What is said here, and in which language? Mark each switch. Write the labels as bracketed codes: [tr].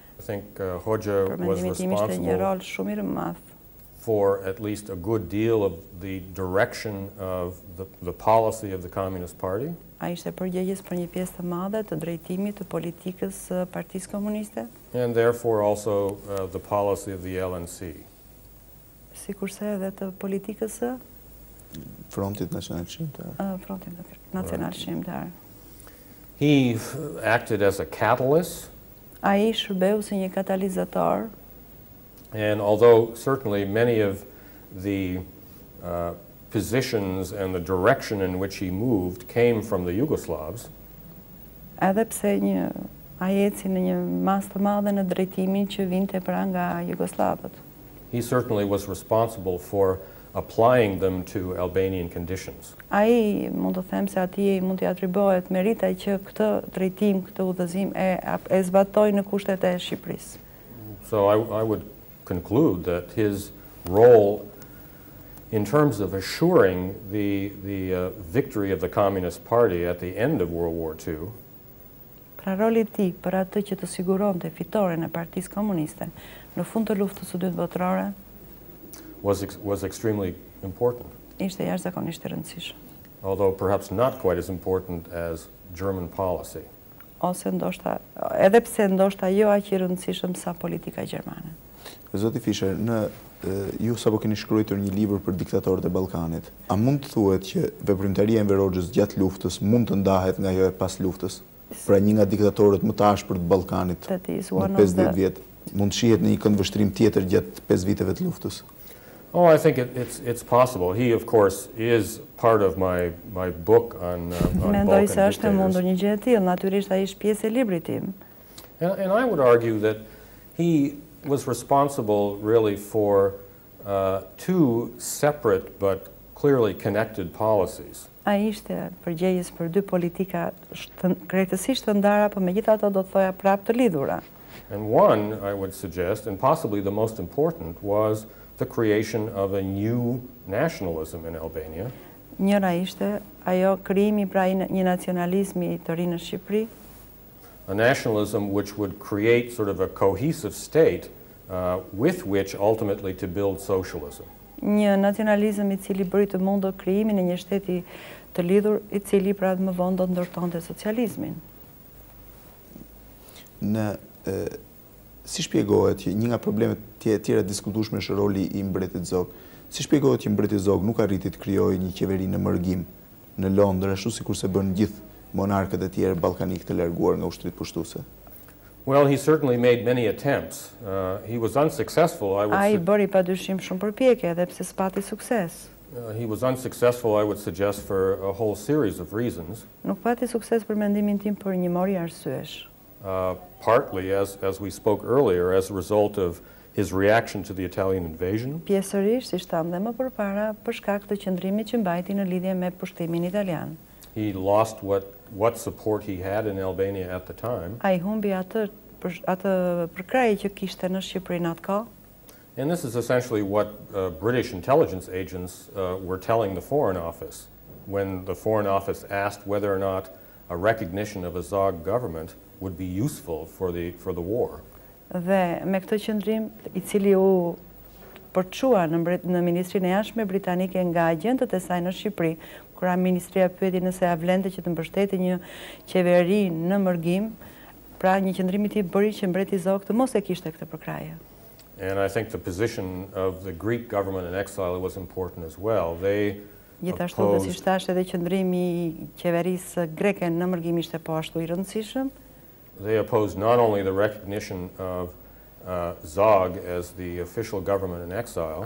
[en] I think Hoxha was responsible for at least a good deal of the direction of the policy of the Communist Party. [sq] Ai ishte përgjegjës për një pjesë të madhe të drejtimit të politikës së Partisë Komuniste. [en] And therefore also the policy of the LNC. [sq] Sikurse edhe të politikës së Frontit Nacional Shqiptar. [en] He acted as a catalyst. [sq] Ai shërbeu si një katalizator. [en] And although certainly many of the positions and the direction in which he moved came from the Yugoslavs, [sq] edhe pse ai eci në një masë të madhe në drejtimin që vinte pra nga Jugosllavët. [en] He certainly was responsible for applying them to Albanian conditions. [sq] Ai mund të them se atij mund t'i atribuohet merita që këtë drejtim, këtë udhëzim e zbatoi në kushtet e Shqipërisë. [en] So I would conclude that his role in terms of assuring the victory of the Communist Party at the end of World War II, [sq] pra roli I tij për atë që të siguronte fitoren e Partisë Komuniste në fund të luftës së dytë botërore, [en] was extremely important, [sq] Ishte jashtëzakonisht e rëndësishëm. [en] although perhaps not quite as important as German policy. [sq] Ose ndoshta, edhe pse ndoshta jo aq i rëndësishëm sa politika gjermane. Zoti Fischer, ju sapo keni shkruar një libër për diktatorët e Ballkanit. A mund të thuhet që veprimtaria e Enver Hoxhës gjatë luftës mund të ndahet nga ajo e pas luftës? Pra një nga diktatorët më të ashpër të Ballkanit në 50 vjet, mund shihet në një këndvështrim tjetër gjatë 5 viteve të luftës? [en] Oh, I think it's possible. He, of course, is part of my book on [sq] Mendoj [en] Balkan [sq] se është e mundur [en] dictators. [sq] një gjë e tillë, natyrisht ai është pjesë e librit tim. [en] And I would argue that he was responsible really for two separate but clearly connected policies. [sq] Ai ishte përgjegjës për dy politika krejtësisht të ndara, por megjithatë do të thoja prapë të lidhura. [en] And one, I would suggest, and possibly the most important, was the creation of a new nationalism in Albania. [sq] Njëra ishte ajo krijimi pra një nacionalizmi të ri në Shqipëri, [en] A nationalism which would create sort of a cohesive state with which ultimately to build socialism. [sq] një nacionalizëm i cili bëri të mundur krijimin e një shteti të lidhur, i cili pra më vonë do të ndërtonte socializmin. Si shpjegohet që një nga problemet tjera diskutueshme është roli i mbretit zog? Si shpjegohet që mbreti zog nuk arriti të krijojë një qeveri në mërgim në Londër, ashtu sikurse bën gjithë monarkët e tjerë ballkanik të larguar nga ushtrit pushtuese? [en] Well, he certainly made many attempts. He was unsuccessful, I would [sq] Ai bëri padyshim shumë përpjekje edhe pse s'pati sukses. [en] he was unsuccessful, I would suggest, for a whole series of reasons. [sq] Nuk pati sukses për mendimin tim për një mori arsyesh. [en] Partly, as we spoke earlier, as a result of his reaction to the Italian invasion, [sq] Pjesërisht, si shtam dhe më përpara, për shkak të qëndrimit që mbajti në lidhje me pushtimin italian. [en] he lost what support he had in Albania at the time. [sq] Ai humbi atë përkrahje që kishte në Shqipëri në atë kohë. [en] And this is essentially what British intelligence agents were telling the Foreign Office when the Foreign Office asked whether or not a recognition of a Zog government would be useful for the war. [sq] Dhe me këtë qëndrim, i cili u përçua në Ministrinë e Jashtme britanike nga agjentët e saj në Shqipëri, kur ministria pyeti nëse ja vlente që të mbështeti një qeveri në mërgim, pra një qëndrim i tij bëri që mbreti Zog të mos e kishte këtë përkrahje. [en] And I think the position of the Greek government in exile was important as well. They [sq] Gjithashtu dhe si thash edhe qëndrimi i qeverisë greke në mërgim ishte po ashtu i rëndësishëm. [en] They opposed not only the recognition of Zog as the official government in exile,